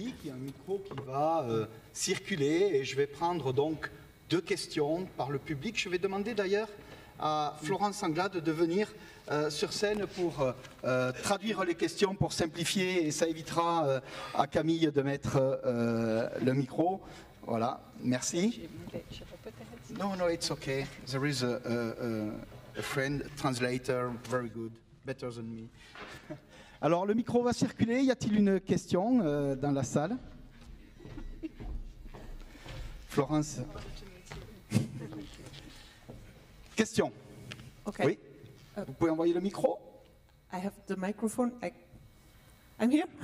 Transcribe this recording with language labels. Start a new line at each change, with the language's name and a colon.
French: Il y a un micro qui va circuler et je vais prendre donc 2 questions par le public. Je vais demander d'ailleurs à Florence Anglade de venir sur scène pour traduire les questions, pour simplifier, et ça évitera à Camille de mettre le micro. Voilà, merci.
English: No, it's okay. There is a friend, translator, very good, better than me.
French: Alors, le micro va circuler. Y a-t-il une question dans la salle? Florence. Question.
English: Okay.
French: Oui. Vous pouvez envoyer le micro?
English: I have the microphone. I'm here.